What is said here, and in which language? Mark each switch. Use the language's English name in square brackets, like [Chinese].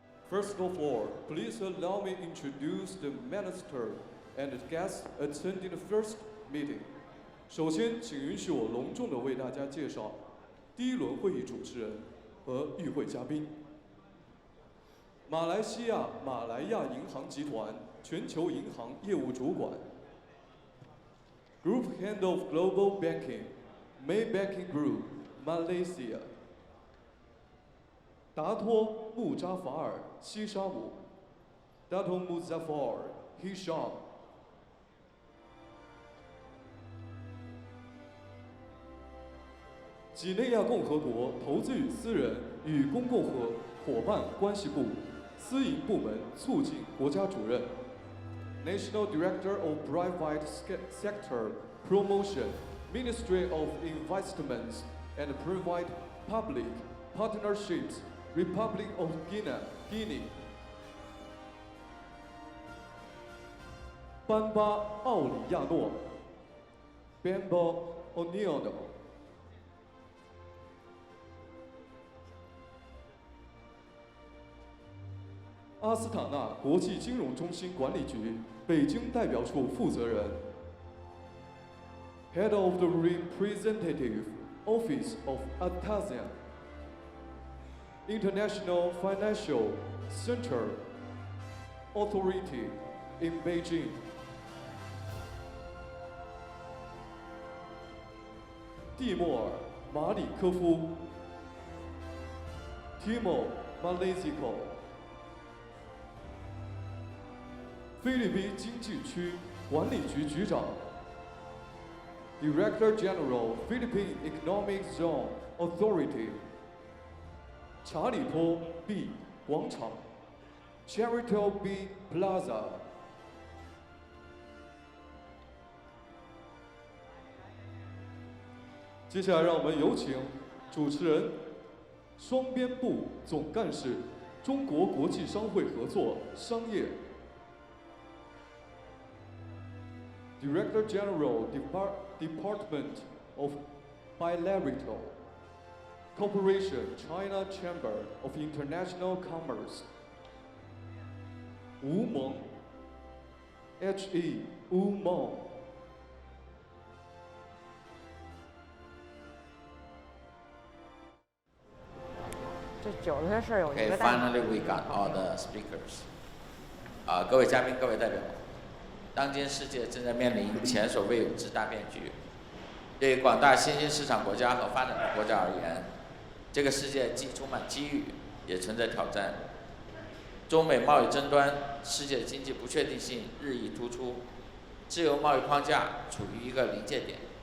[English] First of all, please allow me to introduce the minister and the guests attending the first meeting. [Chinese] 首先，请允许我隆重地为大家介绍第一轮会议主持人和与会嘉宾。马来西亚马来亚银行集团全球银行业务主管 ， [English] Group Head of Global Banking, Maybank Group, Malaysia。 [Chinese] 达托穆扎法尔西沙姆 ，Dato Muzaffar, Hisham。几内亚共和国投资与私人与公共伙伴关系部私营部门促进国家主任 ， [English] National Director of Private Sector Promotion, Ministry of Investments and Private Public Partnerships, Republic of Guinea。 [Chinese] 班巴奥里亚诺 ，Bamba Oliano。阿斯塔纳国际金融中心管理局北京代表处负责人 ， [English] Head of the Representative Office of Astana, International Financial Center Authority in Beijing。 [Chinese] 蒂莫尔马里科夫 ，Timur Malikov。菲律宾经济区管理局局长 ， [English] Director General Philippine Economic Zone Authority， [Chinese] 查理托 B 广场 ，Charity B Plaza。接下来，让我们有请主持人、双边部总干事、中国国际商会合作商业。 [English] Director General Department of Bilateral Cooperation, China Chamber of International Commerce. [Chinese] 吴蒙 H.E. 吴蒙。这酒的事有一 [English] Okay, 个代 finally we got all the speakers. [Chinese] 各位嘉宾、各位代表，当今世界正在面临前所未有之大变局。对于广大新兴市场国家和发展中国家而言，这个世界既充满机遇，也存在挑战。中美贸易争端，世界经济不确定性日益突出，自由贸易框架处于一个临界点。